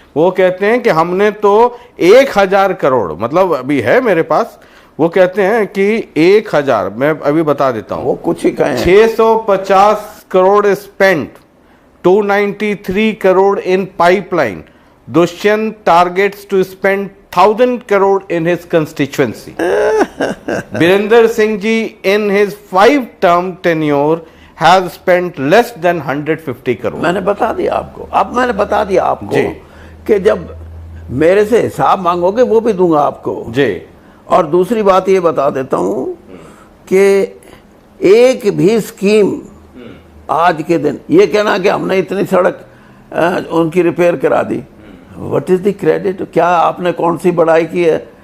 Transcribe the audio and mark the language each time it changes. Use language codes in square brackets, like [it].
[hi] वो कहते हैं कि हमने तो 1000 करोड़, मतलब अभी है मेरे पास, वो कहते हैं कि 1000, मैं अभी बता देता हूं, वो कुछ ही कहें, [en] 650 crore spent, 293 crore in pipeline. Dushyant targets to spend 1000 crore in his constituency. Virender Singh ji in his 5-term tenure has spent less than 150 crore. [hi] मैंने बता दिया आपको, अब मैंने बता दिया आपको कि जब मेरे से हिसाब मांगोगे वो भी दूंगा आपको जी। और दूसरी बात ये बता देता हूं कि एक भी स्कीम आज के दिन ये कहना कि हमने इतनी सड़क उनकी रिपेयर करा दी, [en] What is the credit? [hi] क्या आपने कौन सी बड़ाई की है